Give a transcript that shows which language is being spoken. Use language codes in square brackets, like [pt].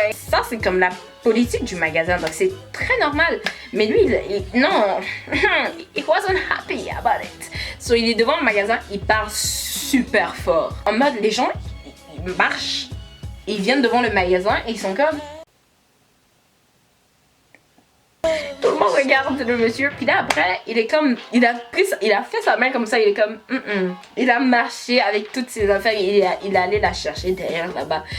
[fr] Ça c'est comme la politique du magasin, donc c'est très normal. Mais lui, non, [en] he wasn't happy about it. [fr] So il est devant le magasin, il parle super fort. En mode, les gens, ils marchent, ils viennent devant le magasin et ils sont comme... Tout le monde regarde le monsieur, puis là après, il est comme, il a fait sa main comme ça, il est comme, il a marché avec toutes ses affaires, il est allé la chercher derrière là-bas.